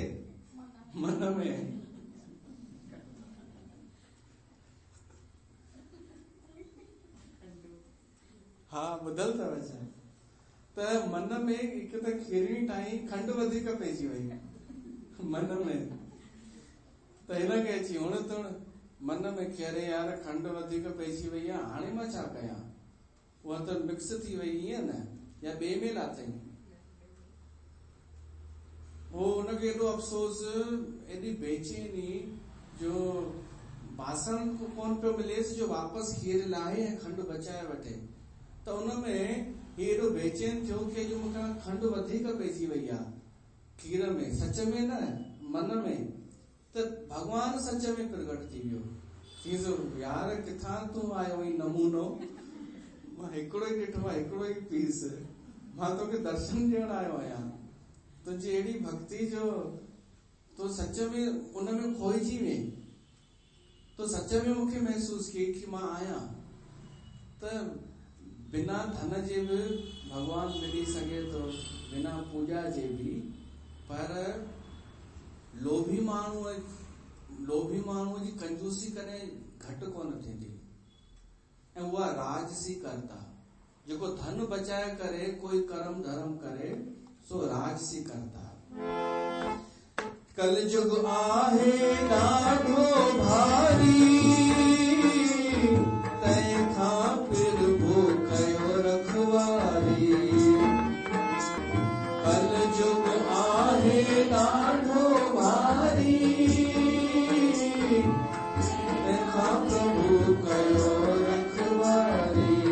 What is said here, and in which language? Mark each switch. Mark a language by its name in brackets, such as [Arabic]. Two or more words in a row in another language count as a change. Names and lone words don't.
[Sindhi] मन में। हा, ॿुधल अथव छा? त मन में हिकु त खीरणी ठाही, खंडु वधीक पइजी वई मन में, त हिनखे अची हुण तुण मन में कि अरे यार खंडु वधीक पइजी वई आहे, हाणे मां छा कयां? उहा त मिक्स थी वई, ईअं न, या ॿिए में लाथई। पोइ हुनखे एॾो अफ़सोस, एॾी बेचैनी, जो बासण कोन पियो मिलेसि जो वापसि खीर लाहे ऐं खंडु बचाए वठे। त उनमें हेॾो बेचैन थियो कि अॼु मूंखां खंडु वधीक पइजी वई आहे खीर में, सच में न, मन में। त भगवान सच में प्रगट थी वियो। चईंसि यार किथां तूं आयो ई नमूनो, मां हिकिड़ो ई ॾिठो आहे, हिकिड़ो ई पीस, मां तोखे दर्शन ॾियण आयो आहियां। तुंहिंजी अहिड़ी भक्ति जो तो सच में उनमें खोइजी वई, तो सच में मूंखे महसूस कई कि मां आहियां। त बिना धन जे बि भगवान मिली सघे थो, बिना पूजा जे भी, पर लोभी माण्हूअ जी कंजूसी कॾहिं घटि कोन थींदी, ऐं उहा राजसी करता। जेको धन बचाए करे कोई कर्म धर्म करे, सो राजसी करता। कलयुग आहे ॾाढो भारी, तंहिंखां फिरबो कयो रखवारी। कलयुग आहे ॾाढो भारी, तंहिंखां प्रभु कयो रखवारी।